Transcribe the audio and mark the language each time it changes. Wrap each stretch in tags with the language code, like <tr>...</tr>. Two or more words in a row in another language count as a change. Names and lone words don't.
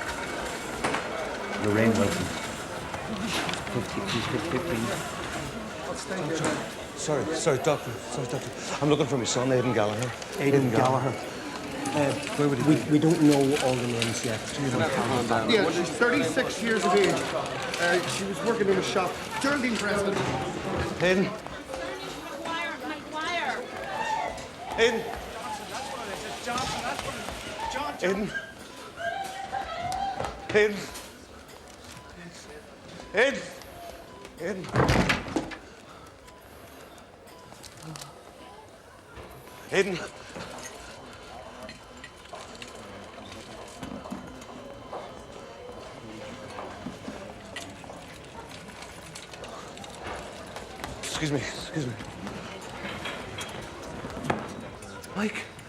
<en>Lorraine Wilson. 15. Sorry, doctor. I'm looking for my son, Aidan Gallagher. Aidan Gallagher. Where would he be? We don't know all the names yet. Yeah, she's 36 years of age. She was working in a shop. Geraldine Preston. Aidan. Aidan. Aidan. Aidan. Aidan. Aidan. Aidan. Excuse me. Mike.</en>